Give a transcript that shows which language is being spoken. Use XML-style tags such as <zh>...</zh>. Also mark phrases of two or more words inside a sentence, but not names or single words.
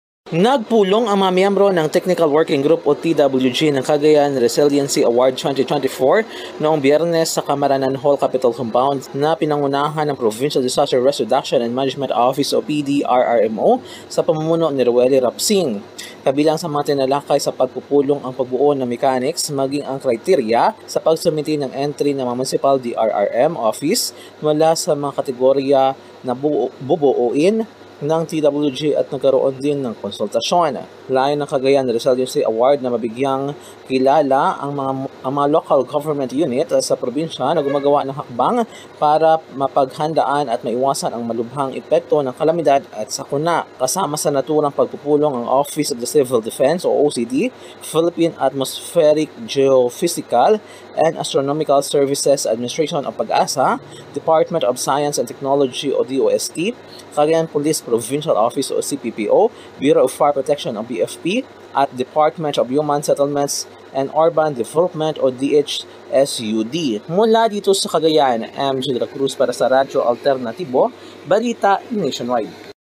<tl>Nagpulong ang mga miyembro ng Technical Working Group o TWG ng Cagayan Resiliency Award 2024 noong Biyernes sa Camaranan Hall Capitol Compound na pinangunahan ng Provincial Disaster Risk Reduction and Management Office o PDRRMO sa pamumuno ni Roeli Rapsing. Kabilang sa mga tinalakay sa pagpupulong ang pagbuo ng mechanics maging ang kriteria sa pagsumiti ng entry ng Municipal DRRM Office mula sa mga kategorya na bubuuin ng TWG at nagkaroon din ng konsultasyon. Layo ng Cagayan Resiliency Award na mabigyang kilala ang mga local government unit sa probinsya na gumagawa ng hakbang para mapaghandaan at maiwasan ang malubhang epekto ng kalamidad at sakuna. Kasama sa naturang pagpupulong ang Office of the Civil Defense o OCD, Philippine Atmospheric Geophysical and Astronomical Services Administration o PAGASA, Department of Science and Technology o DOST, Cagayan Police Provincial Office o CPPO, Bureau of Fire Protection o BFP, at Department of Human Settlements and Urban Development o DHSUD. Mula dito sa Cagayan, MJ de la Cruz para sa Radyo Alternatibo, Balita Nationwide.</tl>